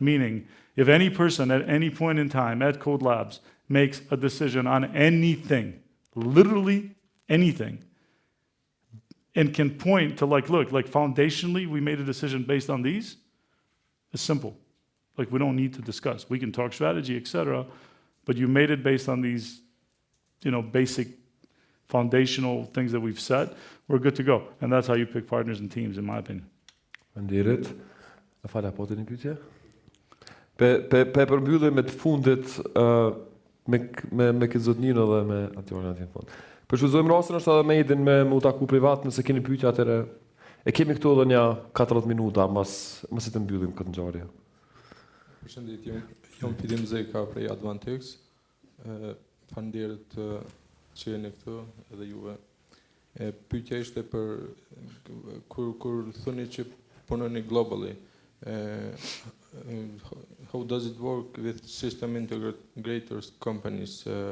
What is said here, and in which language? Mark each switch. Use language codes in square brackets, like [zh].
[en] Meaning, if any person at any point in time at KODE Labs makes a decision on anything, literally anything, and can point to look, foundationally we made a decision based on these, it's simple. Like, we don't need to discuss. We can talk strategy, etc., but you made it based on these, basic foundational things that we've set, we're good to go. And that's how you pick partners and teams, in my opinion. [sq] Faleminderit. A fala po të një pyetje? Pe përmbyllim me të fundit me këtë zotninë dhe me atjorin atje në fund. Përshuzojmë rastin është edhe me Edin me u taku privat, nëse keni pyetje atëre. E kemi këtu edhe një 40 minuta mas të mbyllim këtë ngjarje. Përshëndetje, jam Edi Demaj prej Advantex. Faleminderit që jeni këtu edhe juve. Pyetja ishte për kur thoni që punoni globally. [en] How does it work with system integrators companies?